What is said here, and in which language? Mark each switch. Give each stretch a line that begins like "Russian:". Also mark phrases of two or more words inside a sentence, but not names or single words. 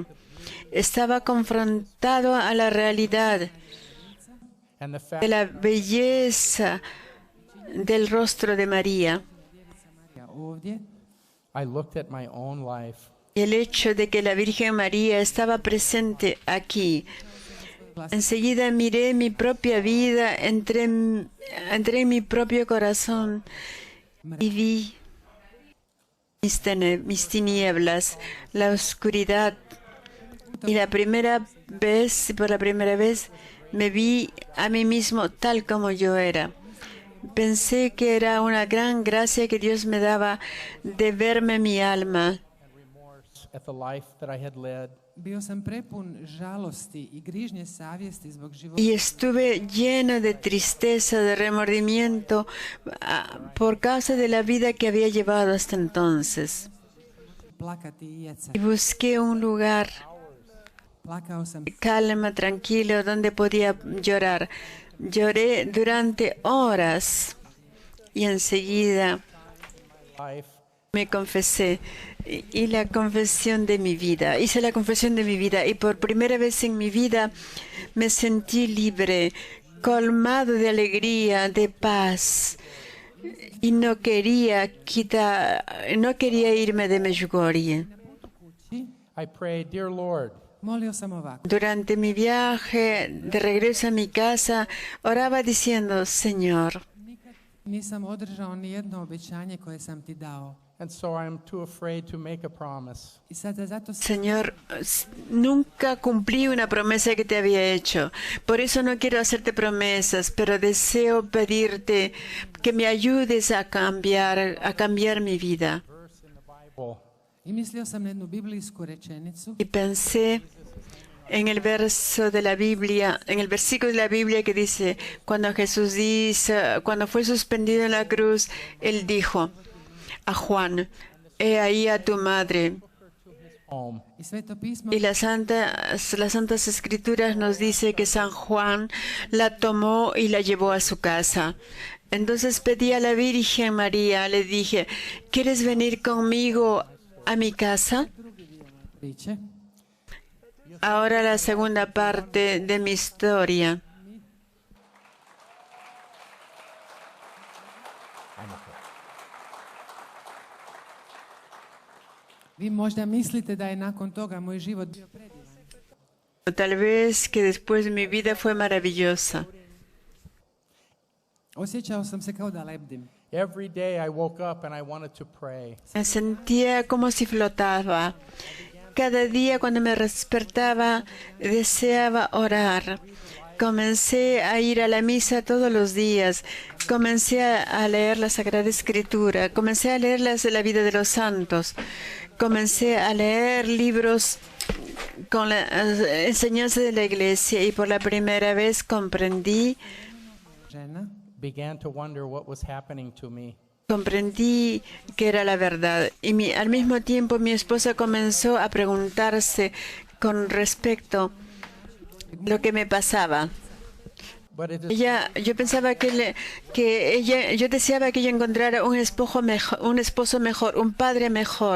Spanish: Estaba confrontado a la realidad
English: and the
Spanish: de
English: fact
Spanish: la belleza del rostro de María
Croatian: ja ovdje,
English: I looked at my own life
Spanish: y el hecho de que la Virgen María estaba presente aquí. Enseguida miré mi propia vida, entré en mi propio corazón y vi mis tinieblas, la oscuridad. Y por la primera vez, me vi a mí mismo tal como yo era. Pensé que era una gran gracia que Dios me daba de verme mi alma.
English: at the life that I had led.
Croatian: bio sam prepun žalosti i grižnje savjesti zbog života.
Spanish: Y estuve lleno de tristeza, de remordimiento por causa de la vida que había llevado hasta entonces.
Croatian: Plakati i jeca.
Spanish: Y busqué un lugar
Croatian: Plakao sam
Spanish: calma, tranquilo, donde podía llorar. Lloré durante horas y enseguida
English: Life
Spanish: me confesé y la confesión de mi vida. Hice la confesión de mi vida y por primera vez en mi vida me sentí libre, colmado de alegría, de paz. Y no quería irme de Medjugorje.
English: I prayed, Dear Lord,
Croatian: molio sam ovako.
Spanish: Durante mi viaje de regreso a mi casa, oraba diciendo, Señor,
Croatian: Nisam održao ni jedno obećanje koje sam ti dao.
English: And so I'm too afraid to make a promise.
Croatian: I sada zato se
Spanish: Señor, nunca cumplí una promesa que te había hecho. Por eso no quiero hacerte promesas, pero deseo pedirte que me ayudes a cambiar mi vida. Well,
Croatian: I mislio sam na jednu biblijsku rečenicu
Spanish: Y pensé en el verso de la Biblia, en el versículo de la Biblia que dice, cuando cuando fue suspendido en la cruz, él dijo a Juan, he ahí a tu madre.
English: home.
Croatian: i Sveto pismo
Spanish: Y las Santas Escrituras nos dice que San Juan la tomó y la llevó a su casa. Entonces pedí a la Virgen María, le dije, ¿quieres venir conmigo a mi casa?
Croatian: priče.
Spanish: Ahora la segunda parte de mi historia.
Croatian: Vi možda mislite da je nakon toga moj život bio predivan.
Spanish: Tal vez que después mi vida fue maravillosa.
Croatian: Osjećao sam se kao da lebdim.
English: Every day I woke up and I wanted to pray.
Spanish: Me sentía como si flotaba. Cada día cuando me despertaba deseaba orar. Comencé a ir a la misa todos los días. Comencé a leer la Sagrada Escritura. Comencé a leer la vida de los santos. Comencé a leer libros con la enseñanza de la Iglesia y por la primera vez comprendí
Croatian: Žena
English: Began to wonder what was happening to me.
Spanish: que era la verdad. Y al mismo tiempo mi esposa comenzó a preguntarse con respecto a lo que me pasaba.
English: But it is
Spanish: Yo pensaba yo deseaba que ella encontrara un esposo mejor, un padre mejor.